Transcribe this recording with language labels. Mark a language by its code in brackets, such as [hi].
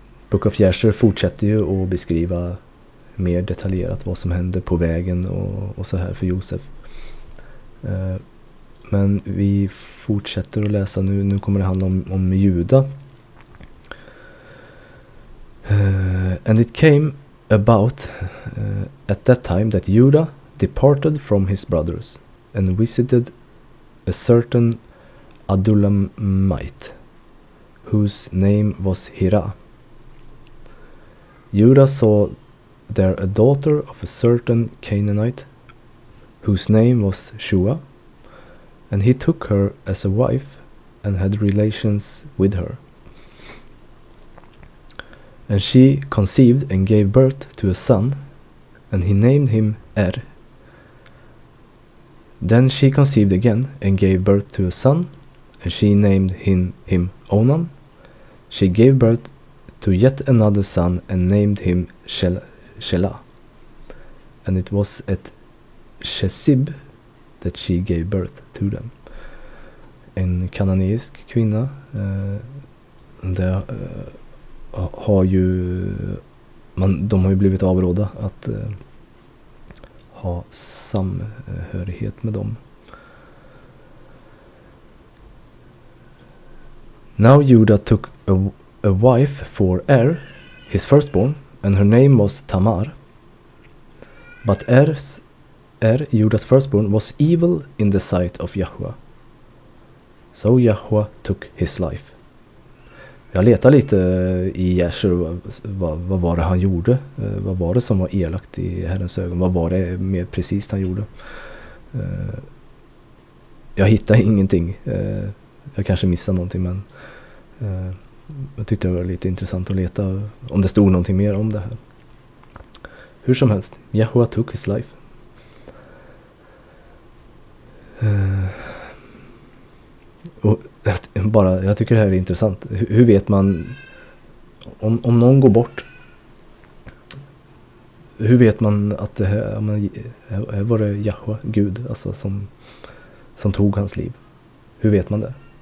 [sv] Book of Jasher fortsätter ju att beskriva mer detaljerat vad som hände på vägen och så här för Josef. Men vi fortsätter att läsa nu. Nu kommer det handla om Juda. [en] And it came about at that time that Judah departed from his brothers and visited a certain Adullamite, whose name was Hira. Judah saw there a daughter of a certain Canaanite, whose name was Shua, and he took her as a wife and had relations with her. And she conceived and gave birth to a son, and he named him Er. Then she conceived again and gave birth to a son, and she named him Onan. She gave birth to yet another son and named him Shelah. And it was at Chesib that she gave birth to them. [sv] En kananeisk kvinna. De har ju blivit avrådda att ha samhörighet med dem. [en] Now Judah took a wife for his firstborn, and her name was Tamar. But Judah's firstborn, was evil in the sight of Yahweh. So Yahweh took his life. [sv] Jag letade lite i Jasher, vad var det han gjorde? Vad var det som var elakt i Herrens ögon? Vad var det mer precis han gjorde? Jag hittade ingenting. Jag kanske missade någonting, men jag tyckte det var lite intressant att leta om det stod någonting mer om det här. Hur som helst, [en] Yahweh took his life. [sv] Och jag tycker det här är intressant. Hur vet man om någon går bort? Hur vet man att det här var det Yahweh, Gud, alltså som tog hans liv? Hur vet man det?